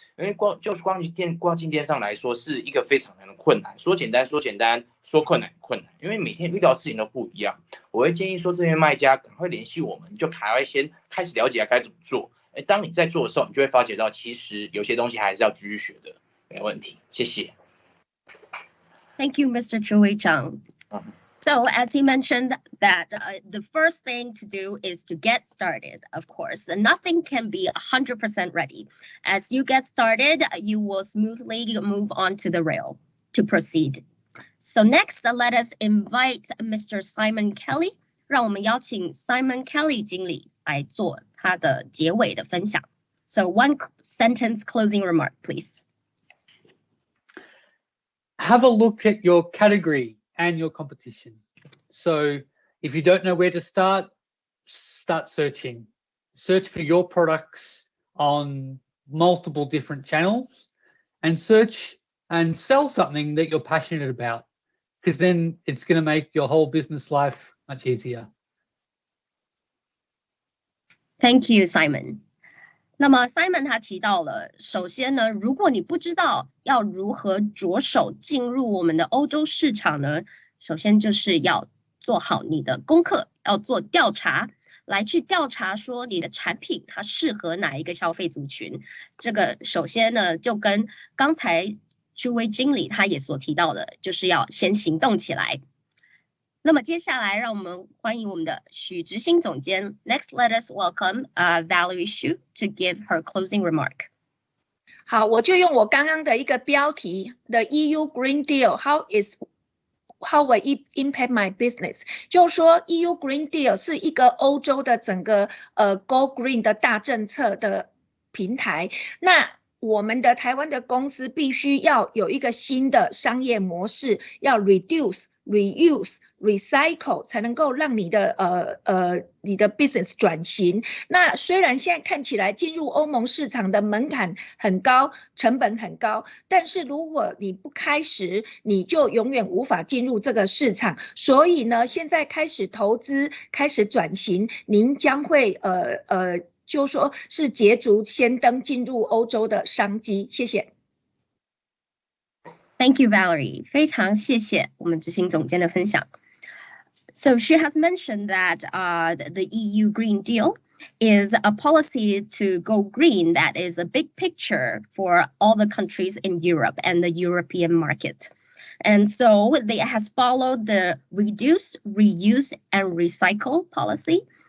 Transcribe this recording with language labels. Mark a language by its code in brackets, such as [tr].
[zh] 因为光跨境电商来说是一个非常难的困难，说简单，说困难。因为每天遇到的事情都不一样。我会建议说，这边卖家赶快联系我们，就先开始了解该怎么做。当你在做的时候，你就会发觉到，其实有些东西还是要继续学的，没问题。谢谢。 [en] Thank you, Mr. Zhu Weichang. So as he mentioned that the first thing to do is to get started, of course. Nothing can be 100% ready. As you get started, you will smoothly move on to the rail to proceed. So next, let us invite Mr. Simon Kelly [zh] 让我们邀请 Simon Kelly 经理来做他的结尾的分享。 [en] So one sentence closing remark, please. Have a look at your category and your competition. So if you don't know where to start searching. Search for your products on multiple different channels and search and sell something that you're passionate about, because then it's going to make your whole business life much easier. Thank you, Simon. [zh] 那么 Simon 他提到了，首先呢，如果你不知道要如何着手进入我们的欧洲市场呢，首先就是要做好你的功课，要做调查，来去调查说你的产品它适合哪一个消费族群。这个首先呢，就跟刚才诸位经理他也所提到的，就是要先行动起来。那么接下来，让我们欢迎我们的许执行总监。 [en] Next, let us welcome Valerie Xu to give her closing remark. [zh] 好，我就用我刚刚的一个标题 ， [en] The EU Green Deal How will it impact my business？ [zh] 就是说 EU Green Deal 是一个欧洲的整个 [en] Go Green [zh] 的大政策的平台。那我们的台湾的公司必须要有一个新的商业模式，要 [en] reduce、reuse、recycle [zh] 才能够让你的 [en] business [zh] 转型。那虽然现在看起来进入欧盟市场的门槛很高，成本很高，但是如果你不开始，你就永远无法进入这个市场。所以呢，现在开始投资，开始转型，您将会就说是捷足先登进入欧洲的商机。谢谢。 [en] Thank you, Valerie. [zh] 非常谢谢我们执行总监的分享。 [en] So she has mentioned that the EU Green Deal is a policy to go green that is a big picture for all the countries in Europe and the European market. And so it has followed the reduce, reuse, and recycle policy.